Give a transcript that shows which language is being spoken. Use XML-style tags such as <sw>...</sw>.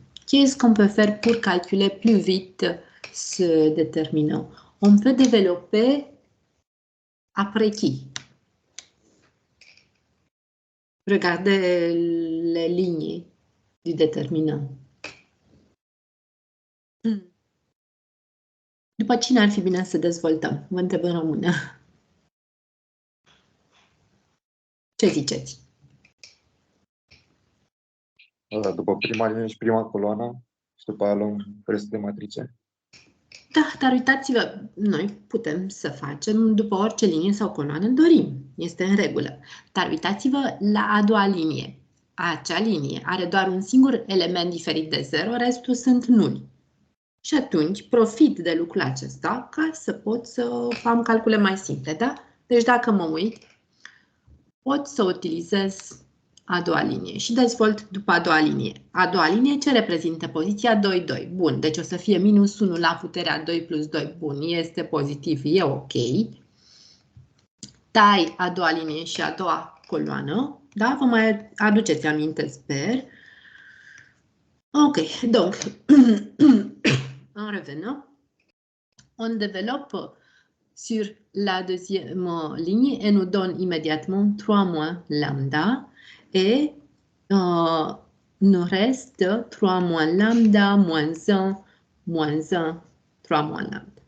<fr>Qu'est-ce qu'on peut faire pour calculer plus vite ce déterminant? On peut développer après qui? Regardez les lignes du déterminant.</fr> <ro>După cine ar fi bine să dezvoltăm? Vă întreb în română. Ce ziceți? După prima linie și prima coloană și după aia luăm restul de matrice. Da, dar uitați-vă, noi putem să facem după orice linie sau coloană dorim. Este în regulă. Dar uitați-vă la a doua linie. Acea linie are doar un singur element diferit de 0, restul sunt nuli. Și atunci profit de lucrul acesta ca să pot să am calcule mai simple, da? Deci dacă mă uit, pot să utilizez a doua linie și dezvolt după a doua linie. A doua linie ce reprezintă poziția 2, 2. Bun, deci o să fie minus 1 la puterea 2 plus 2. Bun, este pozitiv, e ok. Tai a doua linie și a doua coloană, da? Vă mai aduceți aminte, sper.</ro> <fr>Ok, donc, en revenant, on développe sur la deuxième ligne et nous donne immédiatement 3 moins lambda et nous reste 3 moins lambda moins 1, 3 moins lambda.</fr>